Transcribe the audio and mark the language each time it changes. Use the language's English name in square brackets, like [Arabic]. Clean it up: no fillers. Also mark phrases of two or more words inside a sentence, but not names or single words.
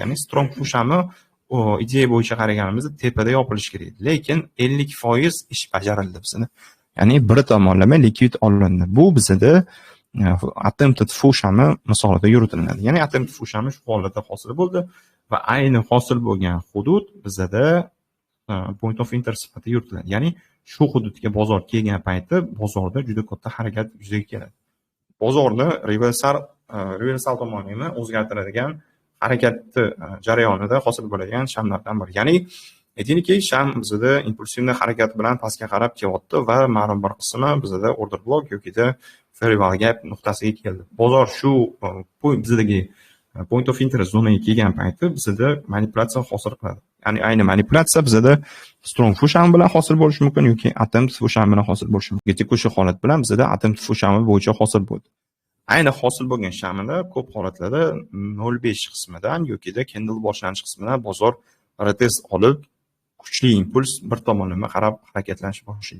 [Uzbek] Ya'ni strong fu shami ideya bo'yicha qaraganimizda tepada yopilishi kerak. Lekin 50% ish bajarildi bizda. Ya'ni bir tomonlama likvid olindi. Bu bizda attempted fu shami misolida yuritiladi. Ya'ni attempted fu shami shu holatda hosil bo'ldi va ayni hosil bo'lgan hudud bizda [English] point of interest [Uzbek] sifatida yuritiladi. Ya'ni shu hududga bozor kelgan paytda bozorda juda katta harakat yuzaga keladi. Bozorni reversal tomonini o'zgartiradigan harakatni jarayonida hosil bo'ladigan shamlardan biri. Ya'ni aytaylikki, sham bizda impulsivniy harakat bilan pastga qarab kelyapti va ma'lum bir qismi bizda [English] order block [Uzbek] yoki [English] fair value gap [Uzbek] nuqtasiga keldi. Bozor shu bizdagi [English] point of interest [Uzbek] zonaga kelgan paytda bizda manipulyatsiya hosil qiladi. Ya'ni ayni manipulyatsiya bizda strong fu sham bilan hosil bo'lishi mumkin yoki attempted fu sham bilan hosil bo'lishi mumkin. Tekush holat bilan bizda attempted fu shami bo'yicha hosil bo'ldi. Ayni hosil bo'lgan shamida ko'p holatlarda 0.5 qismidan yoki candle boshlanish qismidan bozor retest olib kuchli impuls bir tomonlama qarab harakatlanishni boshlaydi.